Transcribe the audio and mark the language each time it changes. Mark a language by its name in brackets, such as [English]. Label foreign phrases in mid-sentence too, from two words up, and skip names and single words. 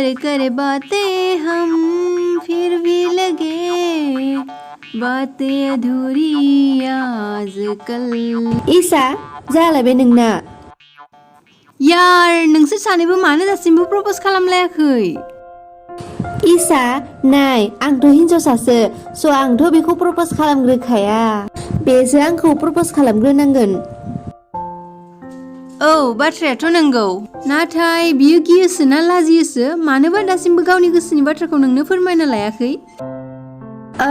[Hindi] करे बातें हम फिर भी लगे बातें अधूरी आजकल [Bodo] ईसा जाला बे नोंना यार नोंसोर सानैबो मानो दासिमबो प्रप'ज खालामलायाखै ईसा नाय आंथ' हिनजावसासो स' आंथ' बेखौ प्रप'ज खालामग्रोखाया बेसो आंखौ प्रप'ज खालामग्रोनांगोन औ बाथ्रायाथ' नंगौ नाथाय बियो गियोसो ना लाजियोसो मानोबा दासिमबो गावनि गोसोनि बाथ्राखौ नोंनो फोरमायना लायाखै औ